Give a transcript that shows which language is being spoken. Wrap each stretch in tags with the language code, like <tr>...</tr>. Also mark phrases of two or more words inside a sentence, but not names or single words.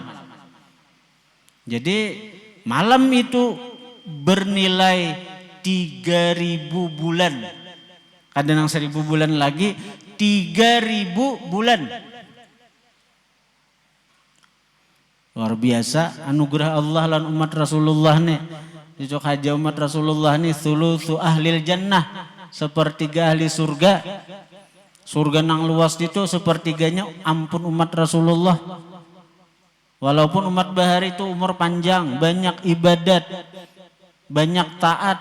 <id>Jadi malam itu bernilai 3.000 bulan. Kadang 1.000 bulan lagi, 3.000 bulan.</id> <bjn>Luar biasa anugerah Allah lan umat Rasulullah nih. Itu haja umat Rasulullah nih</bjn> <ar>thulutsu ahlil jannah,</ar> <bjn>sepertiga ahli surga. Surga nang luas itu sepertiganya ampun umat Rasulullah. Walaupun umat bahari itu umur panjang, banyak ibadat, banyak taat.</bjn>